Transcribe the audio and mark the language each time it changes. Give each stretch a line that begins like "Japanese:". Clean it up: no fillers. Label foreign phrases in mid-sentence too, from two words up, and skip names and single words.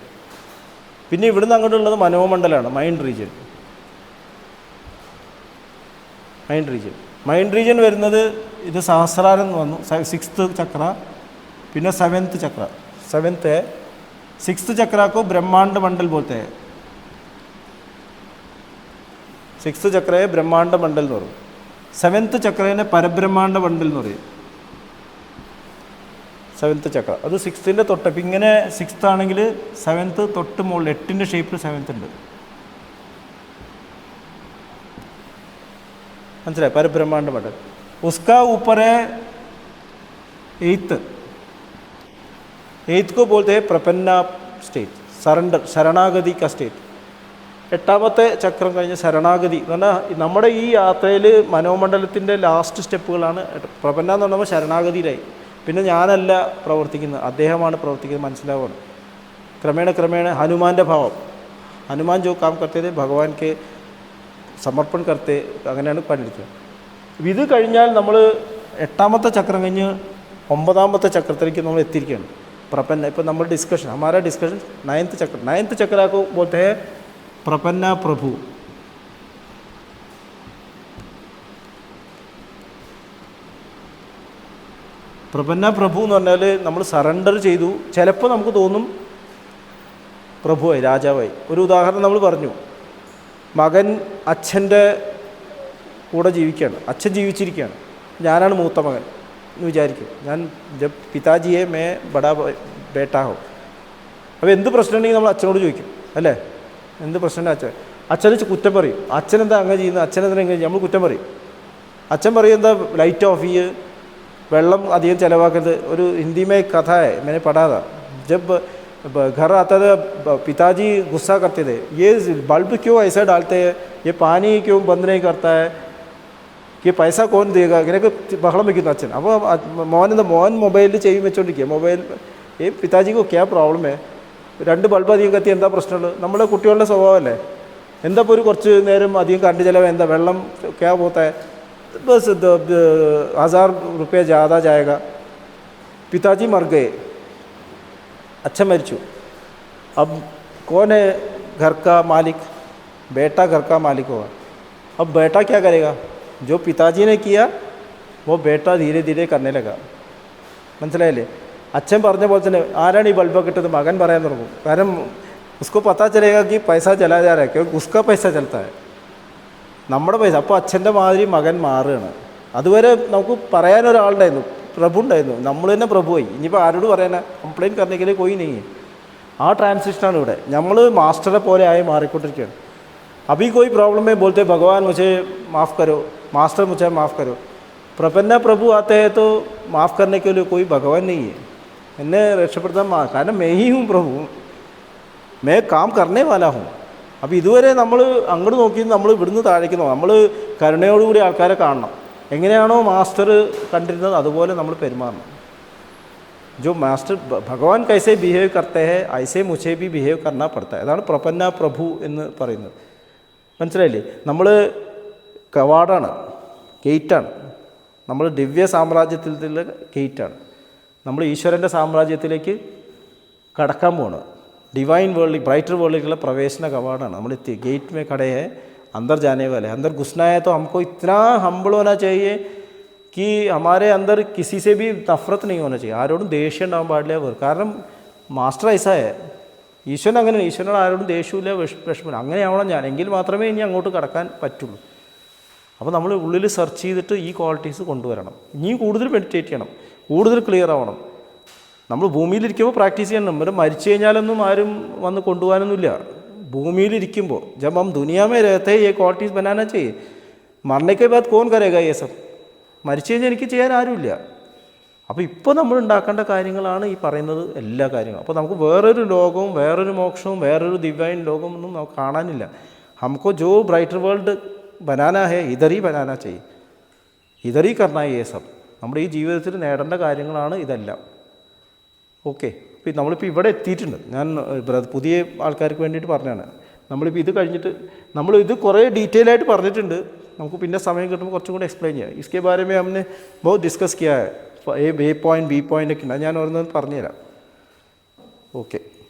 Malayalam: പിന്നെ ഇവിടുന്ന് അങ്ങോട്ടുള്ളത് മനോമണ്ഡലമാണ്,
English: mind region. mind region
Malayalam: വരുന്നത് ഇത് സഹസ്രാരം എന്ന് വന്നു, 6th ചക്ര.
Hindi: പിന്നെ 7th ചക്ര, 6th ചക്ര को ब्रह्मांड मंडल बोलते हैं.
Malayalam: 6th ചക്രയെ ബ്രഹ്മാണ്ഡ മണ്ഡൽ എന്ന് പറയും. 7th ചക്രേനെ പരബ്രഹ്മാണ്ഡ മണ്ഡൽ എന്ന് പറയും. 7th ചക്ര അത് 6th തൊട്ട്. ഇപ്പം ഇങ്ങനെ 6th ആണെങ്കിൽ 7th തൊട്ട് മുകളിൽ 8ൻ്റെ ഷേപ്പിൽ 7th ഉണ്ട്. മനസ്സിലായി? പരബ്രഹ്മാണ്ഡ മണ്ഡൽ.
Hindi: उसका ऊपर है 8th को बोलते हैं प्रपन्ना स्टेट, സറണ്ടർ, ശരണാഗതി का സ്റ്റേറ്റ്.
Malayalam: 8ാമത്തെ ചക്രം കഴിഞ്ഞ് ശരണാഗതി എന്ന് പറഞ്ഞാൽ നമ്മുടെ ഈ യാത്രയിൽ മനോമണ്ഡലത്തിൻ്റെ ലാസ്റ്റ് സ്റ്റെപ്പുകളാണ്. പ്രപന്ന എന്ന് പറയുമ്പോൾ ശരണാഗതിയിലായി. പിന്നെ ഞാനല്ല പ്രവർത്തിക്കുന്നത്, അദ്ദേഹമാണ് പ്രവർത്തിക്കുന്നത്, മനസ്സിലാവുകയാണ്. ക്രമേണ ഹനുമാൻ്റെ ഭാവം,
Hindi: हनुमान जो काम करते
Malayalam: थे
Hindi: भगवान के समर्पण करते,
Malayalam: അങ്ങനെയാണ് പണിയെടുക്കുക. ഇത് കഴിഞ്ഞാൽ നമ്മൾ 8ാമത്തെ ചക്രം കഴിഞ്ഞ് 9ാമത്തെ ചക്രത്തിലേക്ക് നമ്മൾ എത്തിയിരിക്കുകയാണ്. പ്രപന്ന. ഇപ്പോൾ നമ്മൾ ഡിസ്കഷൻ,
Hindi: हमारा डिस्कशन 9th चक्र. 9th चक्र को बोलते हैं प्रपन्ना प्रभु.
Malayalam: പ്രപന്ന പ്രഭു എന്ന് പറഞ്ഞാൽ നമ്മൾ സറണ്ടർ ചെയ്തു. ചിലപ്പോൾ നമുക്ക് തോന്നും പ്രഭുവായി, രാജാവായി. ഒരു ഉദാഹരണം നമ്മൾ പറഞ്ഞു, മകൻ അച്ഛൻ്റെ കൂടെ ജീവിക്കുകയാണ്, അച്ഛൻ ജീവിച്ചിരിക്കുകയാണ്, ഞാനാണ് മൂത്ത മകൻ എന്ന് വിചാരിക്കും. ഞാൻ പിതാജിയെ
Hindi: मैं बड़ा बेटा हो.
Malayalam: അപ്പോൾ എന്ത് പ്രശ്നമുണ്ടെങ്കിൽ നമ്മൾ അച്ഛനോട് ചോദിക്കും, അല്ലേ? എന്ത് പ്രശ്നമുണ്ട് അച്ഛന് കുറ്റം പറയും. അച്ഛനെന്താ അങ്ങനെ ചെയ്യുന്നത്, അച്ഛനെന്താ എങ്ങനെ ചെയ്യും, നമ്മൾ കുറ്റം പറയും. അച്ഛൻ പറയും എന്താ
English: light off
Malayalam: ചെയ്യ്, വെള്ളം അധികം ചിലവാക്കരുത്.
Hindi: ഒരു हिंदी में कथा है, मैंने पढ़ा था. जब घर आता था पिताजी गुस्सा करते थे, ये बल्ब क्यों ऐसा डालते हैं, ये पानी क्यों बंद नहीं करता है, कि पैसा कौन देगा,
Malayalam: ഇങ്ങനെയൊക്കെ ബഹളം വയ്ക്കുന്നു അച്ഛൻ. അപ്പോൾ മോൻ മൊബൈലിൽ ചെവി വെച്ചോണ്ടിരിക്കുക. മൊബൈൽ ഈ പിതാജിക്ക്
Hindi: क्या प्रॉब्लम
Malayalam: है, 2 ബൾബ് അധികം കത്തി എന്താ പ്രശ്നമുള്ളത്? നമ്മുടെ കുട്ടികളുടെ സ്വഭാവമല്ലേ. എന്താ ഇപ്പോൾ ഒരു കുറച്ച് നേരം അധികം കറണ്ട് ചിലവ്, എന്താ വെള്ളം
Hindi: क्या होता है, बस 1000 रुपये ज़्यादा जाएगा. पिताजी मर गए, अच्छा मरिचू. अब कौन है घर का मालिक? बेटा घर का मालिक होगा. अब बेटा क्या करेगा? जो पिताजी ने किया वो बेटा धीरे धीरे करने लगा.
Malayalam: മനസ്സിലായില്ലേ? അച്ഛൻ പറഞ്ഞ പോലെ തന്നെ ആരാണ് ഈ ബൾബൊക്കെ ഇട്ടത്, മകൻ പറയാൻ തുടങ്ങും.
Hindi: കാരണം उसको पता चलेगा कि पैसा चला जा रहा है, क्योंकि उसका पैसा चलता है,
Malayalam: നമ്മുടെ പൈസ. അപ്പോൾ അച്ഛൻ്റെ മാതിരി മകൻ മാറുകയാണ്. അതുവരെ നമുക്ക് പറയാനൊരാളുണ്ടായിരുന്നു, പ്രഭു ഉണ്ടായിരുന്നു, നമ്മൾ തന്നെ പ്രഭുവായി. ഇനിയിപ്പോൾ ആരോട് പറയാനാ? കംപ്ലയിൻറ്റ് കറന്നെങ്കിൽ
Hindi: कोई नहीं है.
Malayalam: ആ ട്രാൻസിഷനാണ് ഇവിടെ. നമ്മൾ മാസ്റ്ററെ പോലെ ആയി മാറിക്കൊണ്ടിരിക്കുകയാണ്.
Hindi: अभी कोई प्रॉब्लम है बोलते भगवान मुझे माफ़ करो, मास्टर मुझे माफ़ करो. प्रपन्ना प्रभु आते हैं तो माफ़ करने के लिए कोई भगवान नहीं है.
Malayalam: എന്നെ രക്ഷപ്പെടുത്താൻ കാരണം
Hindi: मैं ही हूँ प्रभु, मैं काम करने वाला हूँ.
Malayalam: അപ്പോൾ ഇതുവരെ നമ്മൾ അങ്ങോട്ട് നോക്കി നമ്മൾ ഇവിടുന്ന് താഴേക്ക് നോക്കാം. നമ്മൾ കരുണയോടുകൂടി ആൾക്കാരെ കാണണം. എങ്ങനെയാണോ മാസ്റ്റർ കണ്ടിരുന്നത് അതുപോലെ നമ്മൾ പെരുമാറണം.
Hindi: जो मास्टर भगवान कैसे बिहेव करते हैं ऐसे मुझे भी बिहेव करना पड़ता है.
Malayalam: അതാണ് പ്രപന്ന പ്രഭു എന്ന് പറയുന്നത്. മനസ്സിലായില്ലേ? നമ്മൾ കവാടാണ്, ഗേറ്റാണ്. നമ്മൾ ദിവ്യ സാമ്രാജ്യത്തിലുള്ള ഗേറ്റാണ്. നമ്മൾ ഈശ്വരൻ്റെ സാമ്രാജ്യത്തിലേക്ക് കടക്കാൻ പോവാണ്.
English: divine world, brighter world
Hindi: के प्रवेशना कवाड़ है. हम गेट में खड़े हैं, अंदर जाने वाले. अंदर घुसना है तो हमको इतना हम्बल होना चाहिए कि हमारे अंदर किसी से भी नफरत नहीं होना चाहिए.
Malayalam: ആരോടും ദേഷ്യം ഉണ്ടാകാൻ പാടില്ല. കാരണം മാസ്റ്റർ
Hindi: ऐसा
Malayalam: है. ഈശ്വരൻ അങ്ങനെ, ഈശ്വരനോട് ആരോടും ദേഷ്യമില്ല, വിഷമില്ല. അങ്ങനെയാവണം ഞാൻ, എങ്കിൽ മാത്രമേ ഇനി അങ്ങോട്ട് കടക്കാൻ പറ്റുള്ളൂ. അപ്പോൾ നമ്മൾ ഉള്ളിൽ സെർച്ച് ചെയ്തിട്ട് ഈ ക്വാളിറ്റീസ് കൊണ്ടുവരണം. ഇനിയും കൂടുതൽ മെഡിറ്റേറ്റ് ചെയ്യണം, കൂടുതൽ ക്ലിയർ ആവണം. നമ്മൾ ഭൂമിയിലിരിക്കുമ്പോൾ പ്രാക്ടീസ് ചെയ്യണം. നമ്മൾ മരിച്ചു കഴിഞ്ഞാലൊന്നും ആരും വന്ന് കൊണ്ടുപോകാനൊന്നുമില്ല.
Hindi: ഭൂമിയിലിരിക്കുമ്പോൾ जब हम दुनिया में रहते हैं ये क्वालिटीज़ बनाना चाहिए. मरने के बाद कौन करेगा ये सब?
Malayalam: മരിച്ചു കഴിഞ്ഞാൽ എനിക്ക് ചെയ്യാൻ ആരുമില്ല. അപ്പോൾ ഇപ്പോൾ നമ്മൾ ഉണ്ടാക്കേണ്ട കാര്യങ്ങളാണ് ഈ പറയുന്നത്, എല്ലാ കാര്യങ്ങളും. അപ്പോൾ നമുക്ക് വേറൊരു ലോകവും വേറൊരു മോക്ഷവും വേറൊരു ദിവ്യൻ ലോകവും ഒന്നും നമുക്ക് കാണാനില്ല.
Hindi: हमको जो
English: brighter world
Hindi: बनाना है इधर ही बनाना चाहिए, इधर ही करना है ये सब.
Malayalam: നമ്മുടെ ഈ ജീവിതത്തിൽ നേടേണ്ട കാര്യങ്ങളാണ് ഇതെല്ലാം. ഓക്കെ, ഇപ്പോൾ നമ്മളിപ്പോൾ ഇവിടെ എത്തിയിട്ടുണ്ട്. ഞാൻ പുതിയ ആൾക്കാർക്ക് വേണ്ടിയിട്ട് പറഞ്ഞതാണ്. നമ്മളിപ്പോൾ ഇത് കഴിഞ്ഞിട്ട് ഇത് കുറേ ഡീറ്റെയിൽ ആയിട്ട് പറഞ്ഞിട്ടുണ്ട്. നമുക്ക് പിന്നെ സമയം കിട്ടുമ്പോൾ കുറച്ചും കൂടി എക്സ്പ്ലെയിൻ ചെയ്യാം.
Hindi: इसके बारे में हमने बहुत डिस्कस किया है.
English: A point B point
Malayalam: ഒക്കെ ഉണ്ട്, ഞാൻ ഓരോന്നും പറഞ്ഞുതരാം. ഓക്കെ.